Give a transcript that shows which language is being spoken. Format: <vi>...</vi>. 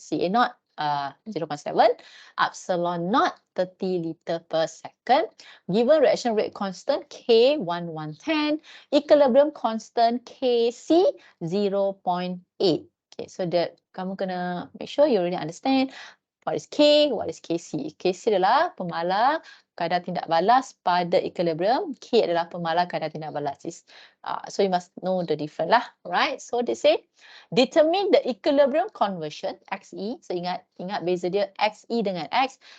<en>CA naught 0.7, epsilon naught 30 liter per second. Given reaction rate constant K 1110, equilibrium constant KC 0.8. Okay, so that</en> <ms>kamu kena</ms> <en>make sure you really understand what is K, what is KC.</en> <ms>KC adalah pemalar kadar tindak balas pada equilibrium. K adalah pemalar kadar tindak balas.</ms> <en>So you must know the difference lah, right? So they say determine the equilibrium conversion XE.</en> <ms>So ingat beza dia XE dengan X.</ms>